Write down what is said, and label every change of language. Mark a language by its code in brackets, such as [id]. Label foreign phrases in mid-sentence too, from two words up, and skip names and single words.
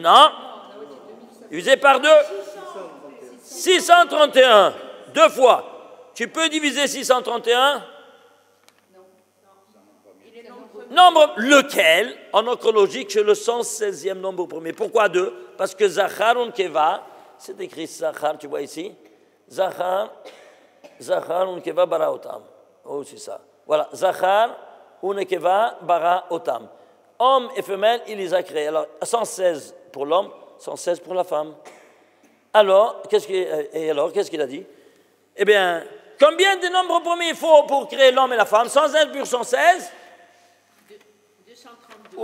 [fr] Non. Divisé par 2. 631. Deux fois. Tu peux diviser 631? Nombre lequel, en notre logique, c'est le 116e nombre premier. Pourquoi 2? Parce que [he] זכר ונקבה, [fr] c'est écrit Zachar, tu vois ici. [he] זכר ונקבה ברא אותם. [fr] Oh, c'est ça. Voilà. [he] זכר ונקבה ברא אותם. [fr] Homme et femelle, il les a créés. Alors, 116 pour l'homme, 116 pour la femme. Alors, qu'est-ce qu'il a dit? Eh bien, combien de nombres premiers il faut pour créer l'homme et la femme? 116 plus 116? 232.